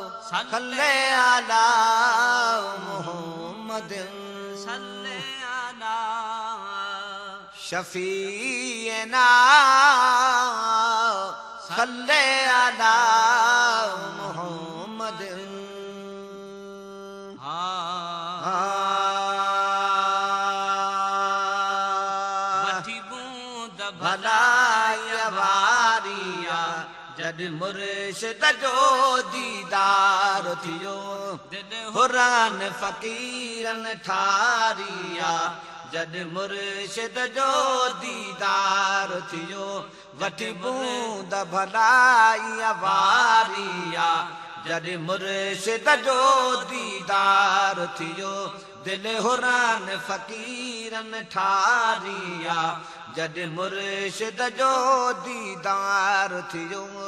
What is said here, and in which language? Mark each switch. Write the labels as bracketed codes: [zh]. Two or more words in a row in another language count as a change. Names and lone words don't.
[ar] صلی صلی علی محمد، صلی علی شفیعنا، صلی علی محمد۔ [ur] ہاں۔ ہاں۔ [sd] وٺي بوند ڀلائي واري آ، جڏ مرشد جو ديدار ٿيو، دل هران فقيرن ٺاري آ، جڏ مرشد جو ديدار ٿيو، وٺي بوند ڀلائي واري آ، جڏ مرشد جو ديدار ٿيو، دل هران فقيرن ٺاري آ، جڏ مرشد جو ديدار ٿيو۔